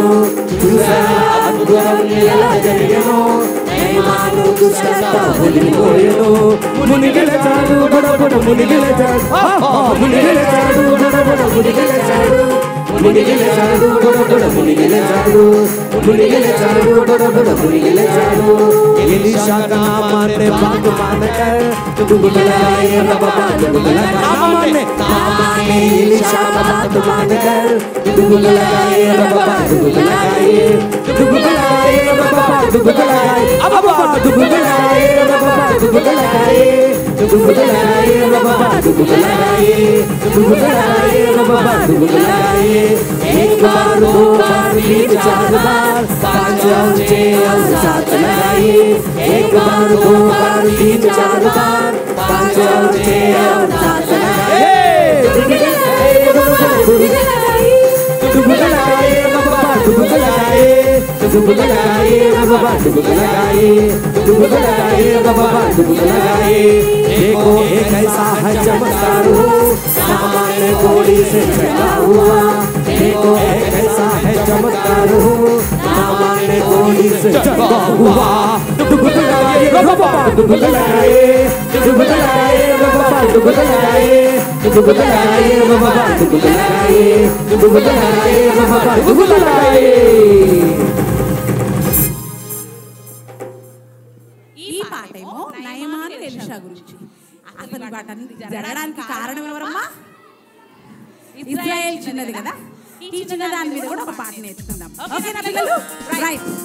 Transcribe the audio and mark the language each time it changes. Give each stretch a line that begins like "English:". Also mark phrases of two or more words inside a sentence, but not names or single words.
Telugu: చూసారా అద్భుతం ఎలా జరిగేనో, నయమాను కుష్ఠంతా వదిలిపోయెను. మునిగి లేచాడు, బుడబుడ మునిగి లేచాడు, మునిగి లేచాడు, బుడబుడ మునిగి లేచాడు, మునిగి లేచాడు, బుడబుడ మునిగి లేచాడు, మునిగి లేచాడు, బుడబుడ మునిగి లేచాడు.
Hindi: ఎలీషా का नाम मानने बात मानकर दुगुलाए रब बात दुगुला नाम मानने में एलिशा का बात मानकर डुबुक लगाए रब्बा डुबुक लगाए डुबुक लगाए रब्बा डुबुक लगाए अब्बा डुबुक लगाए रब्बा डुबुक लगाए डुबुक लगाए रब्बा डुबुक लगाए डुबुक लगाए रब्बा डुबुक लगाए एक बार दो बार तीन चार बार पांच और छह और सात लगाए एक बार दो बार तीन चार बार पांच और छह और सात लगाए डुबुक लगाए रब्बा डुबुक लगाए डुबुक लगाए रब्बा डुबुक लगाए डुबुक लगाए रब्बा डुबुक लगाए डुबुक लगाए रब्बा डुबुक लगाए देखो एक ऐसा है चमत्कार हो सामान्य घोड़ी से चढ़ा हुआ देखो एक ऐसा है चमत्कार हो सामान्य घोड़ी से चढ़ा हुआ डुबुक लगाए रब्बा डुबुक लगाए डुबुक लगाए रब्बा डुबुक लगाए डुबुक लगाए रब्बा डुबुक लगाए डुबुक लगाए रब्बा डुबुक लगाए
Telugu: ఈ పాట ఏమో నయమాను ఎలీషా గురించి. అసలు వాటన్ని జరగడానికి కారణం ఎవరమ్మా? ఇజ్రాయెల్ చిన్నది కదా. ఈ చిన్న దాని మీద కూడా ఒక పాట నేర్చుకుందాం. ఓకేనా పిల్లలు? రైట్.